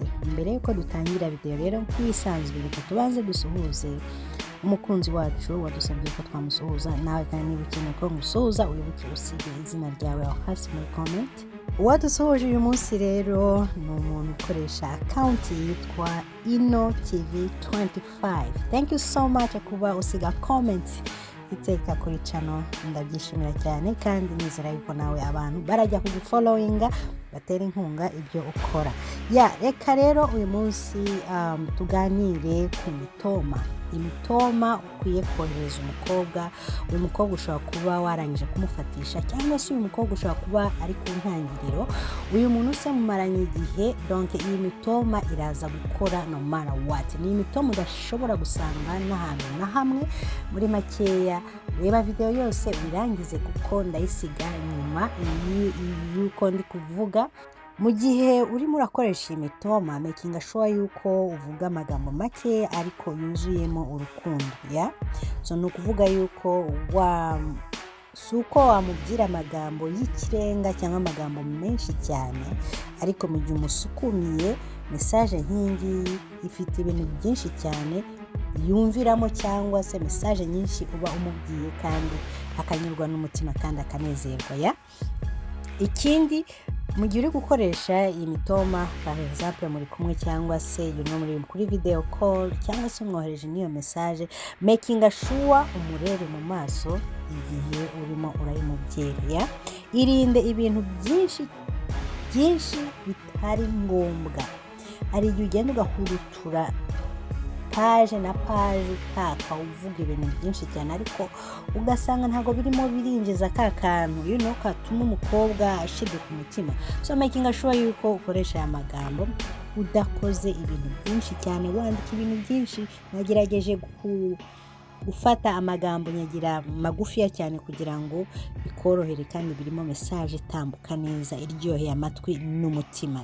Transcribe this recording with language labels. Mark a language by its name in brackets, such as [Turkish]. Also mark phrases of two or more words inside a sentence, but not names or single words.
[Kinyarwanda] Mbere yuko dutangira video rero nk'ibisanzwe, reka tubanze dusuhuze umukunzi wacu wadusabye ko twamusuhuza. Nawe kandi niba ukeneye ko musuhuza, wibuke usige izina ryawe aho hasi muri comment. Uwadusuhuje uyu munsi rero ni umuntu ukoresha account yitwa Ino TV 25. [English] Thank you so much [Kinyarwanda] kuba usiga comments iteka kuri channel, ndabyishimira cyane kandi nizera yuko nawe abantu barajya kugufollowinga batera inkunga ibyo ukora. Reka rero uyu munsi tuganire ku imitoma ukwiye kohereza umukobwa. Uyu mukobwa ushobora kuba warangije kumufatisha, cyangwa se uyu mukobwa ushobora kuba ari ku ntangiriro. Uyu muntu se mumaranye igihe, donc iyi mitoma iraza gukora [English] no matter what. [Kinyarwanda] Ni imitoma udashobora gusanga n'ahantu na hamwe. Muri makeya reba video yose urangize kuko ndayisiga nyuma yuko ndi kuvuga. Mu gihe urimo urakoresha imitoma, [English] making sure [Kinyarwanda] yuko uvuga amagambo make ariko yuzuyemo urukundo. So no kuvuga yuko suko wamubwira amagambo y'ikirenga cyangwa amagambo menshi cyane, ariko mu gihe umusukumiye message nk'ingi ifite ibintu byinshi cyane yumviramo, cyangwa se message nyinshi uba umubwiye kandi akanyurwa n'umutima kandi akanezerwa. Ikindi, mu gihe uri gukoresha iyi mitoma, [English] for example [Kinyarwanda] muri kumwe cyangwa se muri kuri [English] video call [Kinyarwanda] cyangwa se umwohereje niyo message, [English] making sure [Kinyarwanda] umurebe mu maso igihe urimo urayimubwira. Irinde ibintu byinshi bitari ngombwa. Ari igihe ugenda ugahurutura page na page utaka uvuga ibintu byinshi cyane, ariko ugasanga ntago birimo birinjiza ka kantu katuma umukobwa ashiduka umutima. [English] So making sure [Kinyarwanda] yuko ukoresha aya magambo udakoze ibintu byinshi cyane, wandika ibintu byinshi. Nagerageje gufata amagambo nyagira magufiya cyane kugira ngo bikorohere kandi birimo message itambuka neza iryoheye amatwi n'umutima.